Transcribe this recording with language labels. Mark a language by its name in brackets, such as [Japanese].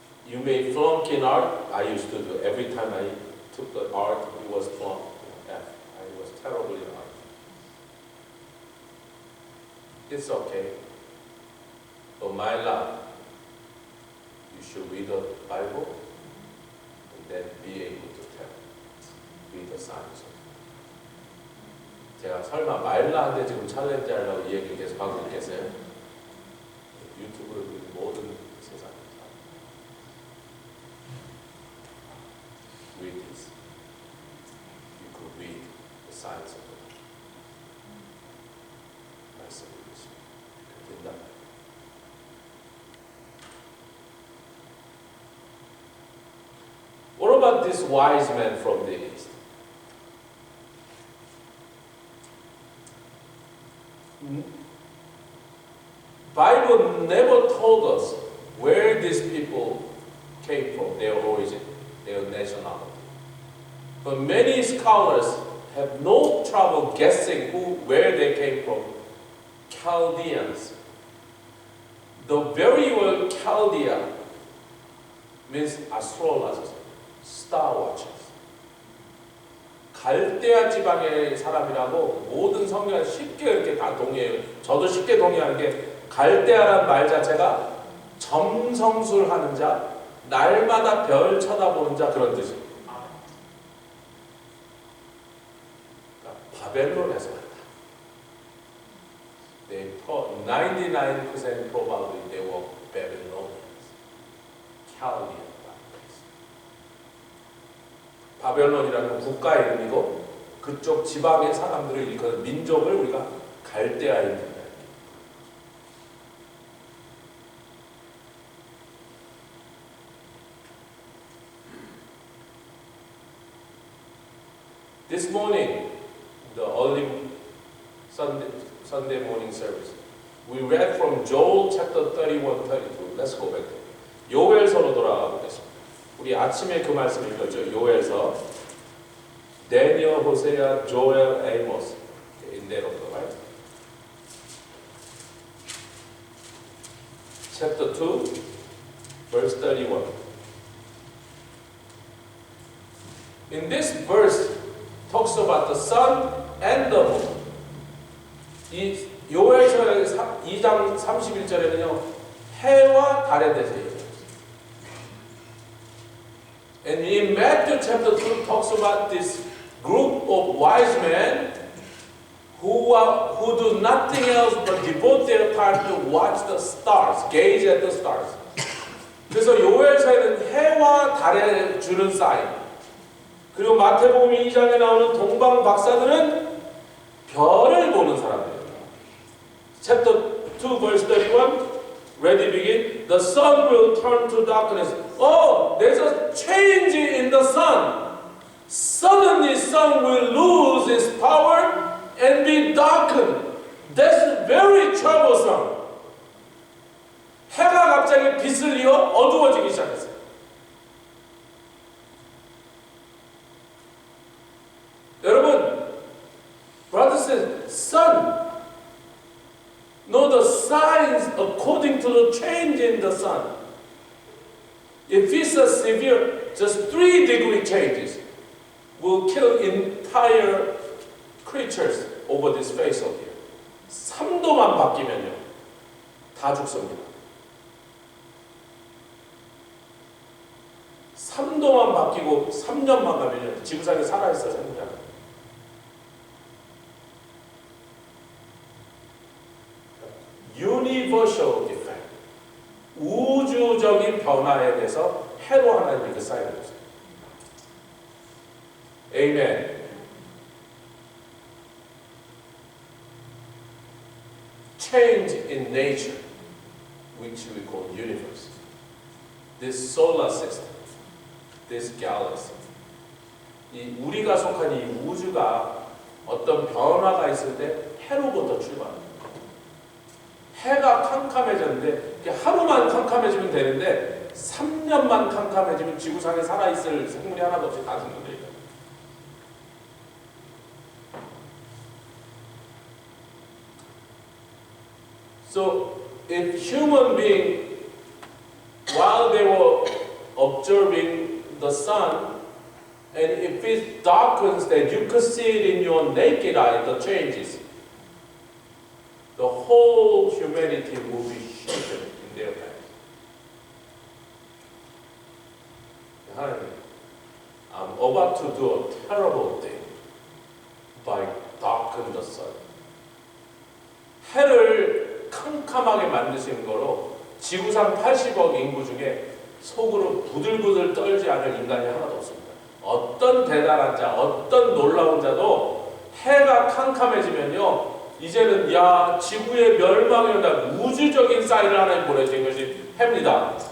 [English] You may flunk in art. I used to do. Every time I took the art, it was flunk. F. I was terrible in art. It's okay. But my life, you should read the Bible and then be able to tell. Read the signs. [Korean] 제가 설마 말라한테 지금 챌린지 하려고 이 얘기 계속 하고 있겠어요? 유튜브를 모든 세상에 [English] read this. You could read the signs of it. [Korean] 말씀드리겠습니다. 된다. [English] What about this wise man from the east? Bible never told us where these people came from, their origin, their nationality. But many scholars have no trouble guessing where they came from. Chaldeans. The very word Chaldea means astrologers, star watchers. [Korean] 갈대아 지방의 사람이라고 모든 성경에 쉽게 이렇게 다 동의해요. 저도 쉽게 동의하는 게 갈대아라는 말 자체가 점성술하는 자, 날마다 별 쳐다보는 자 그런 뜻이에요. 그러니까 바벨론에서 왔다. [English] They thought 99% probably they were Babylonians. Chaldean. [Korean] 바벨론이라는 국가 이름이고 그쪽 지방의 사람들을 일컫는 민족을 우리가 갈대아인이다. [English] This morning, the early Sunday morning service, we read from Joel chapter 31, 32. Let's go back there. [Korean] 요엘서로 돌아가 보겠습니다. 우리 아침에 그 말씀 읽었죠. [English] 요엘서, Daniel, Hosea, Joel, Amos. In that order, right? Chapter 2, verse 31. In this verse, talks about the sun and the moon. [Korean] 이 요엘서 2장 31절에는요, 해와 달에 대해서 얘기해요. [English] And in Matthew chapter 2 talks about this group of wise men who do nothing else but devote their time to watch the stars, gaze at the stars. [Korean] 그래서 요엘서에는 해와 달에 주는 사인, 그리고 마태복음 2장에 나오는 동방 박사들은 별을 보는 사람들입니다. [English] Chapter 2 verse 31, ready begin. The sun will turn to darkness. Oh, there's a change in the sun. Suddenly sun will lose its power and be darkened. That's very troublesome. [Korean] 해가 갑자기 빛을 이어 어두워지기 시작했어요. 여러분, [English] brothers and sun, know the signs according to the change in the sun. If it's a severe, just 3-degree changes will kill entire creatures over this face of the earth. [Korean] 3도만 바뀌면요, 다 죽습니다. 3도만 바뀌고 3년만 가면요, 지구상에 살아있어 생각. [English] Universal effect. [Korean] 우주적인 변화에 대해서 해로 하나님이 그 사인을 줬어요. [English] Amen. Change in nature, which we call universe. This solar system, this galaxy. [Korean] 이 우리가 속한 이 우주가 어떤 변화가 있을 때 해로부터 출발합니다. 해가 캄캄해졌는데 하루만 캄캄해지면 되는데 3년만 캄캄해지면 지구상에 살아있을 생물이 하나도 없이 다 죽는데. [English] So if human being, while they were observing the sun, and if it darkens that you could see it in your naked eye, the changes, the whole humanity will be shaken in their lives. 하나님, I'm about to do a terrible thing by darkening the sun. [Korean] 해를 캄캄하게 만드시는 거로 지구상 80억 인구 중에 속으로 부들부들 떨지 않을 인간이 하나도 없습니다. 어떤 대단한 자, 어떤 놀라운 자도 해가 캄캄해지면요, 이제는 야, 지구의 멸망이 온다, 우주적인 사인을 하나님 보내주신 것이 해입니다.